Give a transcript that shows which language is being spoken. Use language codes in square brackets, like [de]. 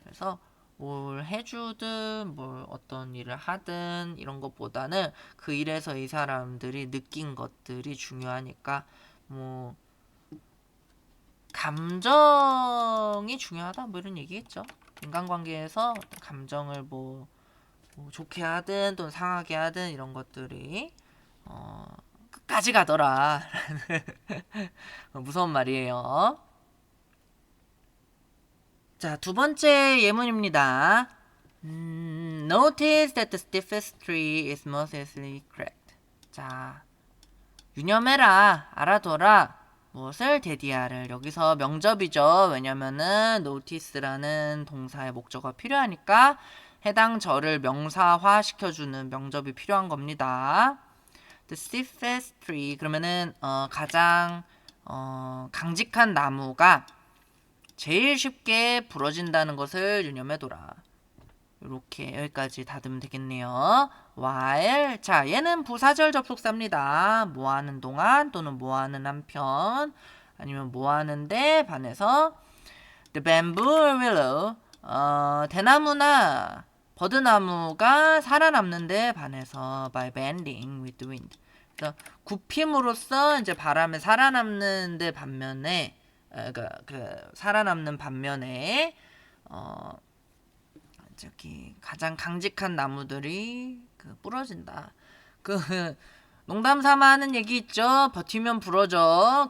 [ko] 그래서 뭘 해주든 뭘 어떤 일을 하든 이런 것보다는 그 일에서 이 사람들이 느낀 것들이 중요하니까 뭐 감정이 중요하다 뭐 이런 얘기겠죠. 인간관계에서 감정을 뭐 좋게 하든 또는 상하게 하든 이런 것들이 끝까지 가더라 무서운 말이에요. 자, 두 번째 예문입니다. [en] Notice that the stiffest tree is most easily cracked. [ko] 자, 유념해라, 알아둬라. 무엇을? 데디아를. 여기서 명접이죠. 왜냐면은 notice라는 동사의 목적어가 필요하니까 해당 절을 명사화 시켜주는 명접이 필요한 겁니다. [en] The stiffest tree. [ko] 그러면은 가장 강직한 나무가 제일 쉽게 부러진다는 것을 유념해둬라. 이렇게 여기까지 닫으면 되겠네요. [en] while. [ko] 자, 얘는 부사절 접속사입니다. 뭐 하는 동안 또는 뭐 하는 한편 아니면 뭐 하는데 반해서 [en] the bamboo willow. [ko] 대나무나 버드나무가 살아남는데 반해서 [en] by bending with the wind. [ko] 그래서 굽힘으로써 이제 바람에 살아남는데 반면에 살아남는 반면에 저기 가장 강직한 나무들이 부러진다. 농담 삼아 하는 얘기 있죠. 버티면 부러져.